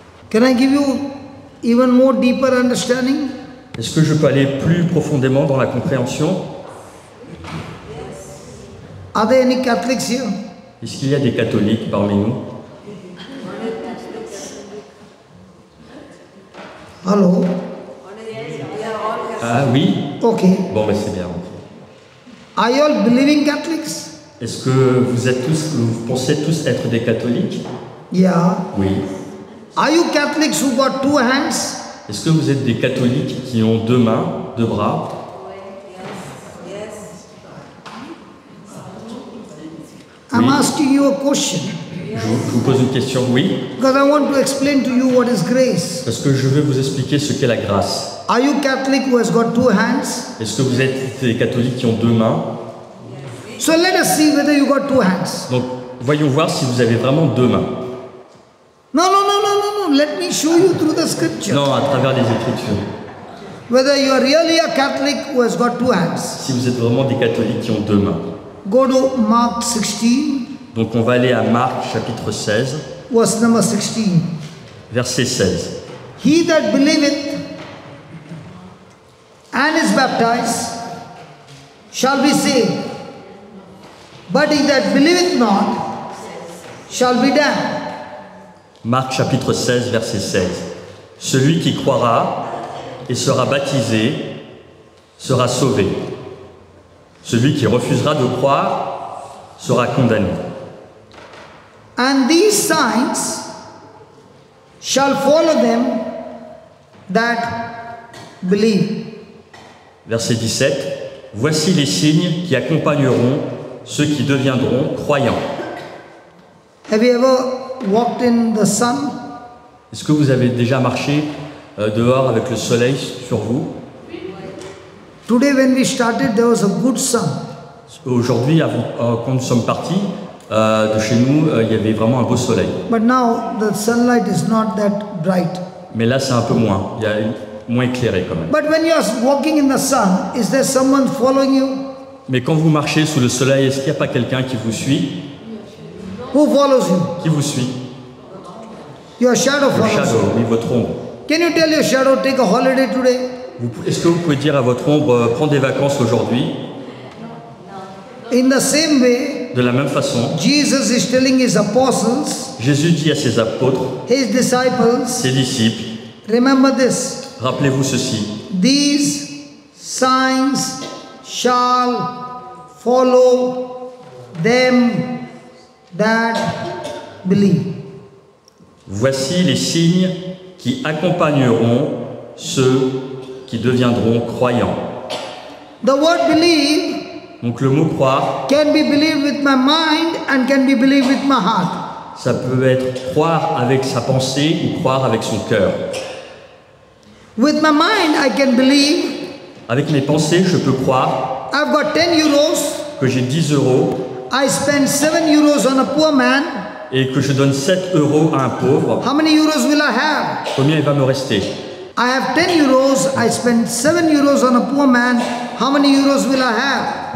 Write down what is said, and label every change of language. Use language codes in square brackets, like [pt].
[en] Can I give you even more deeper understanding? [fr] Est-ce que je peux aller plus profondément dans la compréhension? [en] Are there any Catholics here? [fr] Est-ce qu'il y a des catholiques parmi nous? [en] Hello? [fr] Ah oui? [en] Okay. [fr] Bon, ben c'est bien. [en] Are you all believing Catholics? [fr] Est-ce que vous pensez tous être des catholiques? [en] Yeah. [fr] Oui. [en] Are you Catholics who got two hands? [fr] Est-ce que vous êtes des catholiques qui ont deux mains, deux bras? [en] I'm [fr] Oui. [en] asking you a question [fr] Je vous pose une question, oui, [en] because I want to explain to you what is grace. [fr] parce que je vais vous expliquer ce qu'est la grâce. [en] Are you Catholic who has got two hands? [fr] Est-ce que vous êtes des catholiques qui ont deux mains? [en] So let us see whether you got two hands. [fr] Donc, voyons voir si vous avez vraiment deux mains. [en] No. Let me show you through the scripture [fr] Non, à travers les Écritures. [en] whether you are really a Catholic who has got two hands. [fr] Si vous êtes vraiment des catholiques qui ont deux mains. [en] Go to Mark 16, [fr] Donc, on va aller à Marc chapitre 16, [en] verse number 16. [fr] verset 16. [en] He that believeth and is baptized shall be saved, but he that believeth not shall be damned. [fr] Marc chapitre 16, verset 16. Celui qui croira et sera baptisé sera sauvé. Celui qui refusera de croire sera condamné. [en] And these signs shall follow them that believe. [fr] Verset 17. Voici les signes qui accompagneront ceux qui deviendront croyants. [en] Have you ever walked in the sun? [fr] Est-ce que vous avez déjà marché dehors avec le soleil sur vous? [en] Today when we started there was a good sun. [fr] Aujourd'hui, quand nous sommes partis de chez nous, il y avait vraiment un beau soleil. [en] But now the sunlight is not that bright. [fr] Mais là, c'est un peu moins. Il y a moins éclairé quand même. [en] But when you are walking in the sun, is there someone following you? [fr] Mais quand vous marchez sous le soleil, est-ce qu'il n'y a pas quelqu'un qui vous suit? [en] Who follows you? [fr] Qui vous suit? [en] Your shadow [fr] Le [en] follows you. [fr] shadow, oui, votre ombre. [en] Can you tell your shadow take a holiday today? [fr] Est-ce que vous pouvez dire à votre ombre, prends des vacances aujourd'hui? [en] In the same way, [fr] De la même façon, [en] Jesus is telling his apostles, [fr] Jésus dit à ses apôtres, [en] his disciples, [fr] ses disciples, [en] remember this, [fr] rappelez-vous ceci, [en] these signs shall follow them that believe. [fr] voici les signes qui accompagneront ceux qui deviendront croyants. [en] The word believe [fr] Donc le mot croire, [en] can be believed with my mind and can be believed with my heart. [fr] ça peut être croire avec sa pensée ou croire avec son cœur. [en] With my mind I can believe [fr] Avec mes pensées, je peux croire [en] I've got 10 euros, [fr] que j'ai 10 euros [en] I spend 7 euros on a poor man. [fr] et que je donne 7 euros à un pauvre. [en] How many euros will I have? [fr] Combien il va me rester? [en] I have 10 euros, I spend 7 euros on a poor man. How many euros will I have?